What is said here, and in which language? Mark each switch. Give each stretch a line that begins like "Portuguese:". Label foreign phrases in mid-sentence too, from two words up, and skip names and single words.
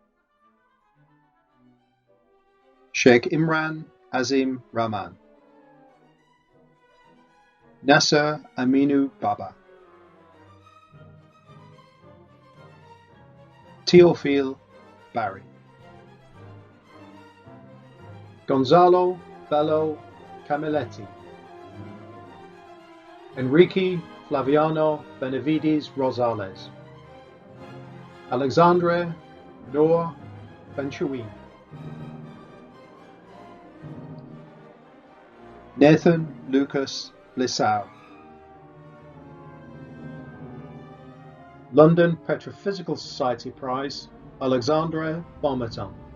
English: Sheikh Imran Azim Rahman, Nasser Aminu Baba, Teofil Barry, Gonzalo Bello Camilletti, Enrique Flaviano Benavides Rosales, Alexandre Noor Benchouin, Nathan Lucas Lissau, London Petrophysical Society Prize, Alexandre Bomaton,